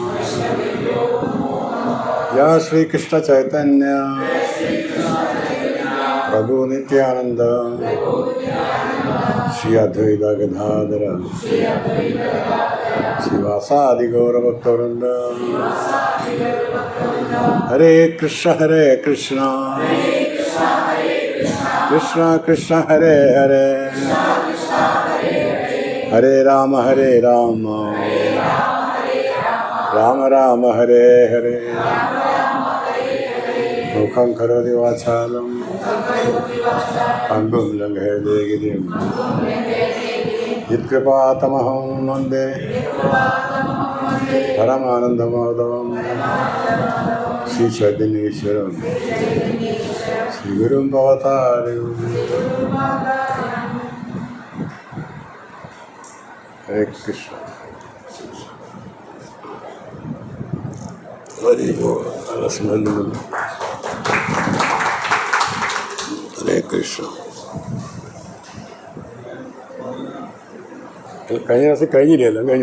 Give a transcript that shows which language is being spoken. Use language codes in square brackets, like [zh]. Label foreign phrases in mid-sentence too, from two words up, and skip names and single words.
[sa] या श्री कृष्ण चैतन्य प्रभु नित्यानंद श्री अद्वैत गदाधर श्रीवासादि गौरभक्तवृंद। हरे कृष्ण कृष्ण कृष्ण हरे हरे हरे राम राम राम हरे हरे। मुखं करोति वाचालं पङ्गुं लङ्घयते गिरिं यत्कृपातमहं वन्दे परमानन्दमाधवं श्रीचैतन्येश्वरं श्रीगुरुं भवतारिणं। हरे कृष्ण हरे हरे कृष्ण। [ml] കഴിഞ്ഞ ദിവസം കഴിഞ്ഞില്ലേ? എല്ലാം കഴിഞ്ഞോ?